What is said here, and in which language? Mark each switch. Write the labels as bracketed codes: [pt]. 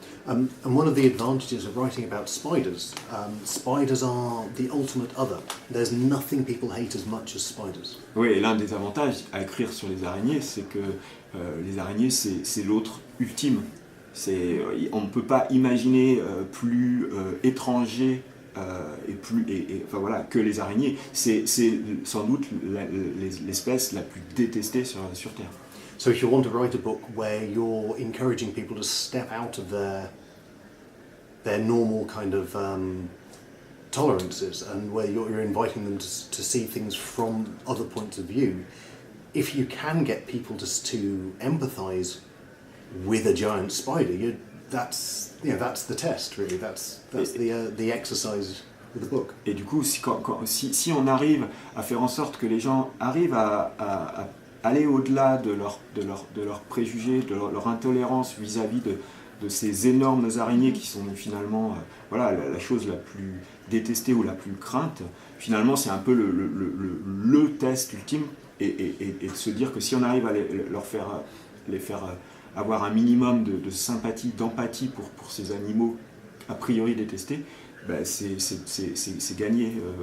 [en] And one of the advantages of writing about spiders, spiders are the ultimate other. There's nothing people hate as much as spiders. [fr] Oui, et l'un des avantages à écrire sur les araignées, c'est que les araignées, c'est l'autre ultime. On ne peut pas imaginer plus étranger enfin, voilà, que les araignées. C'est sans doute l'espèce la plus détestée sur Terre. [en] So if you want to write a book where you're encouraging people to step out of their normal kind of tolerances, and where you're inviting them to see things from other points of view, if you can get people to empathise with a giant spider, that's the test, really. That's the exercise of the book. [fr] Et du coup, si on arrive à faire en sorte que les gens arrivent à aller au-delà de leurs préjugés, de leur intolérance vis-à-vis de ces énormes araignées qui sont finalement voilà, la chose la plus détestée ou la plus crainte, finalement c'est un peu le test ultime, et de se dire que si on arrive à les faire avoir un minimum de sympathie, d'empathie pour ces animaux a priori détestés, ben c'est gagné.